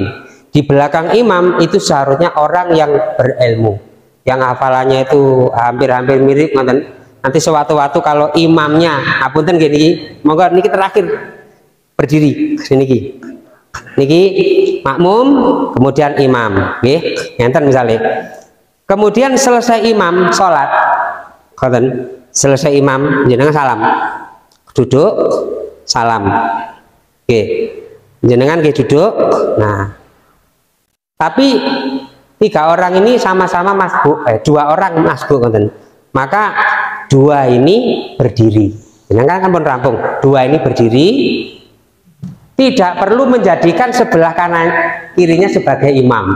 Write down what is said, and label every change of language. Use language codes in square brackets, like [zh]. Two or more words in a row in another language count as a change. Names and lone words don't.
[id] Di belakang imam itu seharusnya orang yang berilmu, yang hafalannya itu hampir-hampir mirip. Nanti sewaktu-waktu kalau imamnya, apunten gini, [jv] monggo niki [id] terakhir berdiri niki. Niki makmum, kemudian imam, [jv] nggih, ngenten misalnya. [id] Kemudian selesai imam sholat, selesai imam jenengan salam, duduk salam, oke, [jv] jenengan nggih [id] duduk. Nah, tapi 3 orang ini sama-sama masbuk, 2 orang masbuk, maka 2 ini berdiri, [jv] jenengan kan pun rampung, [id] 2 ini berdiri, tidak perlu menjadikan sebelah kanan kirinya sebagai imam.